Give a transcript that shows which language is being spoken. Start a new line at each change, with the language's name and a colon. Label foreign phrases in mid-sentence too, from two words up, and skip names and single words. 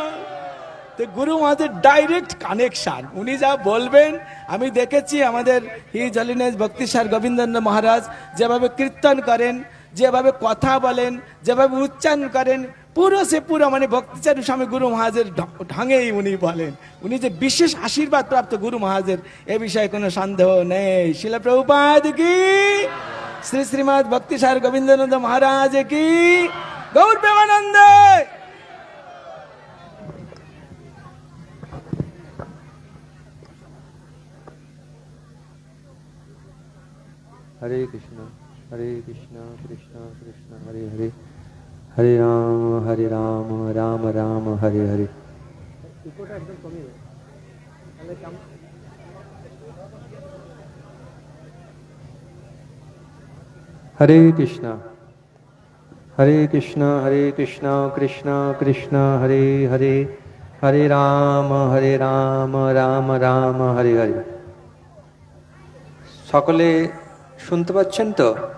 Bangla: তো গুরু মহারাজের ডাইরেক্ট কানেকশন, উনি যা বলবেন, আমি দেখেছি আমাদের হিজ হলিনেস ভক্তিসার গোবিন্দানন্দ মহারাজ যেভাবে কীর্তন করেন, যেভাবে কথা বলেন, যেভাবে উচ্চারণ করেন, পুরো মানে ভক্তিচারু স্বামী গুরু মহারাজের ঢঙেই উনি বলেন। উনি যে বিশেষ আশীর্বাদ প্রাপ্ত গুরু মহারাজের, এ বিষয়ে কোনো সন্দেহ নেই। শিল প্রভুপাদ কি, শ্রী শ্রীমৎ ভক্তিসার গোবিন্দানন্দ মহারাজ কি, গৌর প্রেমানন্দ।
Sanskrit: हरे कृष्णा कृष्ण कृष्ण हरे हरे, हरे राम राम राम हरे हरे। हरे कृष्णा कृष्ण कृष्ण कृष्ण हरे हरे, हरे राम राम राम हरे हरे।
Bangla: সকলে শুনতে পাচ্ছেন তো?